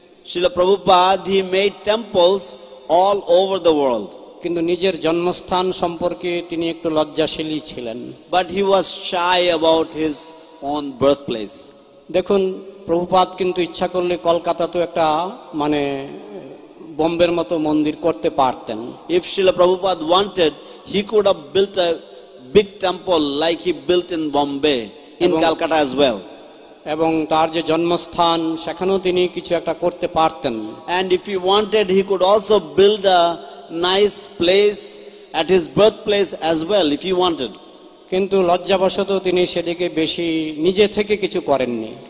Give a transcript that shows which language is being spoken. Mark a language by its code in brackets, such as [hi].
[en] Srila Prabhupada, he made temples all over the world. [bn] কিন্তু নিজের জন্মস্থান সম্পর্কে তিনি একটু লজ্জাশীলই ছিলেন। [en] But he was shy about his own birthplace. [bn] দেখুন প্রভুপাদ কিন্তু ইচ্ছা করলে কলকাতাতেও একটা মানে বোম্বের মতো মন্দির করতে পারতেন। [en] If Srila Prabhupada wanted, he could have built a big temple like he built in Bombay, in Calcutta as well. [bn] এবং তার যে জন্মস্থান সেখানেও তিনি কিছু একটা করতে পারতেন। [en] And if he wanted, he could also build a nice place at his birthplace as well, if he wanted. [bn] কিন্তু লজ্জাবশত তিনি সেদিকে বেশি নিজে থেকে কিছু করেননি।